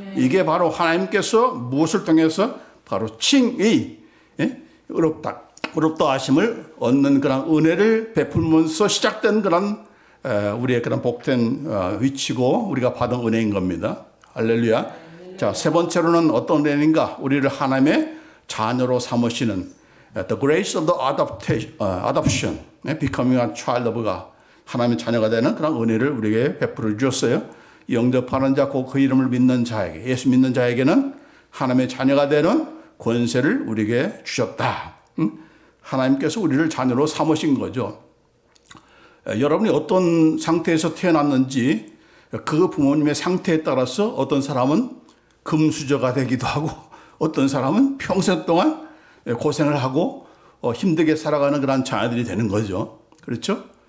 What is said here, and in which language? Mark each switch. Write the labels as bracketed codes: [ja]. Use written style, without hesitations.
[ko] 이게 바로 하나님께서 무엇을 통해서 바로 칭의, 의롭다 하심을 얻는 그런 은혜를 베풀면서 시작된 그런 우리의 그런 복된 위치고 우리가 받은 은혜인 겁니다. 할렐루야. 자, 세 번째로는 어떤 은혜인가? 우리를 하나님의 자녀로 삼으시는 [en] The grace of the adoption, becoming a child of God, [ko] 하나님의 자녀가 되는 그런 은혜를 우리에게 베풀어 주셨어요. 영접하는 자, 그 이름을 믿는 자에게, 예수 믿는 자에게는 하나님의 자녀가 되는 권세를 우리에게 주셨다. 하나님께서 우리를 자녀로 삼으신 거죠. 여러분이 어떤 상태에서 태어났는지 그 부모님의 상태에 따라서 어떤 사람은 금수저가 되기도 하고 어떤 사람은 평생 동안 고생을 하고 힘들게 살아가는 그런 자녀들이 되는 거죠. 그렇죠?